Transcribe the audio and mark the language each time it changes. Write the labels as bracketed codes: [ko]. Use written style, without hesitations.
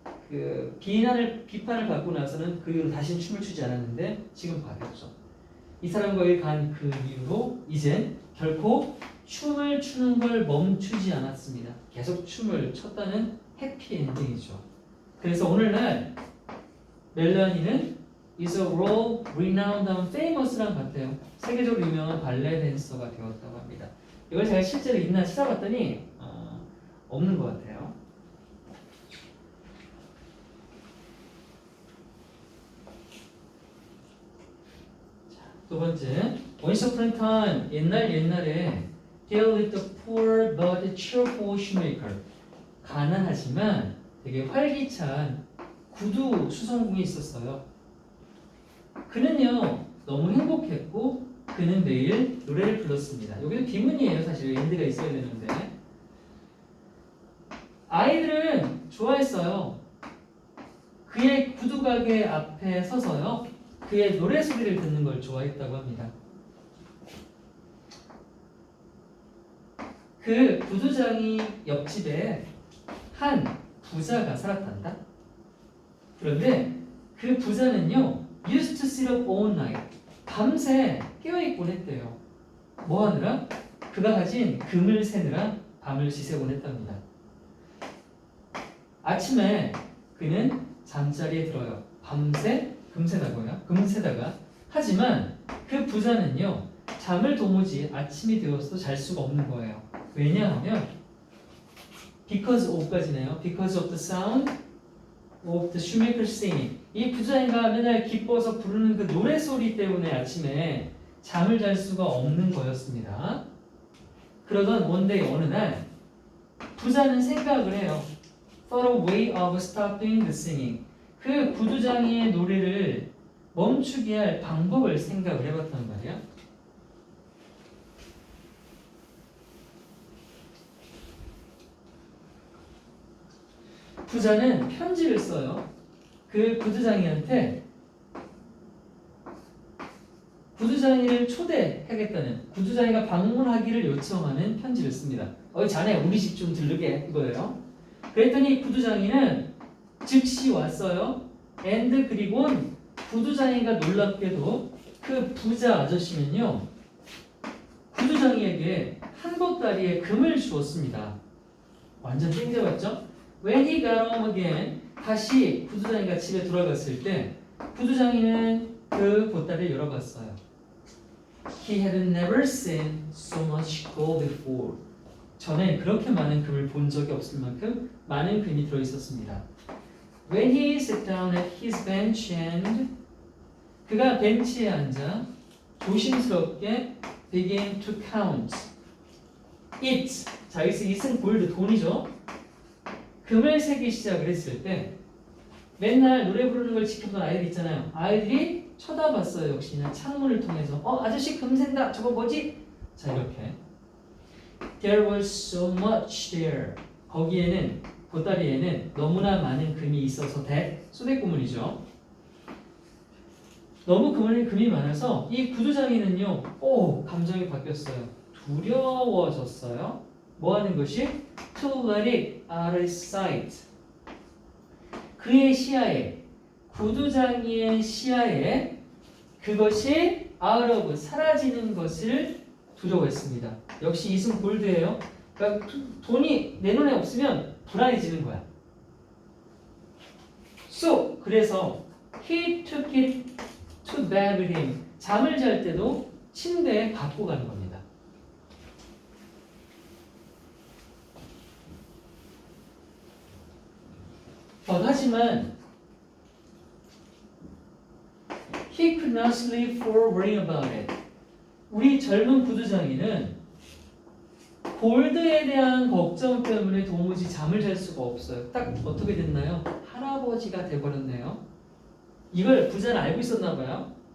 [ko] 그 비판을 받고 나서는 그 이후로 다시는 춤을 추지 않았는데 지금 바뀌었죠. 이 사람과의 간 그 이후로 이젠 결코 춤을 추는 걸 멈추지 않았습니다. 계속 춤을 췄다는 해피엔딩이죠. 그래서 오늘날 멜라니는 [en] is a world renowned and famous랑 같아요. [ko] 세계적으로 유명한 발레 댄서가 되었다고 합니다. 이걸 제가 실제로 있나 찾아봤더니 없는 것 같아요. 자, 두 번째, [en] Once upon a time, [ko] 옛날에 [en] there lived a poor but cheerful shoemaker. [ko] 가난하지만 되게 활기찬 구두 수선공이 있었어요. 그는요 너무 행복했고 그는 매일 노래를 불렀습니다. 여기도 비문이에요. 사실 엔드가 있어야 되는데 아이들은 좋아했어요. 그의 구두 가게 앞에 서서요 그의 노래 소리를 듣는 걸 좋아했다고 합니다. 그 구두장이 옆집에 한 부자가 살았단다. 그런데 그 부자는요 [en] used to sit up all night. [ko] 밤새 깨어있곤 했대요. 뭐 하느라? 그가 가진 금을 세느라 밤을 지새곤 했답니다. 아침에 그는 잠자리에 들어요. 밤새 금세다가 하지만 그 부자는요 잠을 도무지 아침이 되어서도 잘 수가 없는 거예요. 왜냐하면 [en] because of [ko] 까지네요. [en] Because of the sound of the shoemaker singing. [ko] 이 부자인가 맨날 기뻐서 부르는 그 노래 소리 때문에 아침에 잠을 잘 수가 없는 거였습니다. 그러던 원데이 어느 날 부자는 생각을 해요. [en] Thought a way of stopping the singing. [ko] 그 구두장이의 노래를 멈추게 할 방법을 생각을 해봤단 말이야. 부자는 편지를 써요. 그 구두장이한테 구두장이를 초대하겠다는 구두장이가 방문하기를 요청하는 편지를 씁니다. 자네 우리 집 좀 들르게 이거예요. 그랬더니 구두장이는 즉시 왔어요. and 그리고 구두장이가 놀랍게도 그 부자 아저씨는요 구두장이에게 한 보따리의 금을 주었습니다. 완전 땡겨봤죠? [en] When he got home again, [ko] 다시 구두장이가 집에 돌아갔을 때 구두장이는 그 보따리를 열어봤어요. [en] He had never seen so much gold before. [ko] 전에 그렇게 많은 금을 본 적이 없을 만큼 많은 금이 들어있었습니다. [en] When he sat down at his bench and [ko] 그가 벤치에 앉아 조심스럽게 [en] began to count it. [ko] 자, 여기서 it은 골드 돈이죠. 금을 세기 시작을 했을 때 맨날 노래 부르는 걸 지켜보던 아이들 있잖아요. 아이들이 쳐다봤어요. 역시나 창문을 통해서 아저씨 금 샌다. 저거 뭐지? 자, 이렇게 [en] There was so much there. [ko] 거기에는 보따리에는 너무나 많은 금이 있어서 소대구문이죠. 너무 금이 많아서 이 구두장이는요 감정이 바뀌었어요. 두려워졌어요. 뭐 하는 것이? [en] To let it out of sight. [ko] 그의 시야에 구두장이의 시야에 그것이 [en] out of [ko] 사라지는 것을 두려워했습니다. 역시 이승 골드예요. 그러니까 돈이 내 눈에 없으면 불안해지는 거야. [en] So [ko] 그래서 [en] he took it to bed with him. [ko] 잠을 잘 때도 침대에 갖고 가는 겁니다. 하지만 [en] he could not sleep for worrying about it. [ko] 우리 젊은 구두장이는 골드에 대한 걱정 때문에 도무지 잠을 잘 수가 없어요. 딱 어떻게 됐나요? 할아버지가 돼버렸네요. 이걸 부자는 알고 있었나 봐요.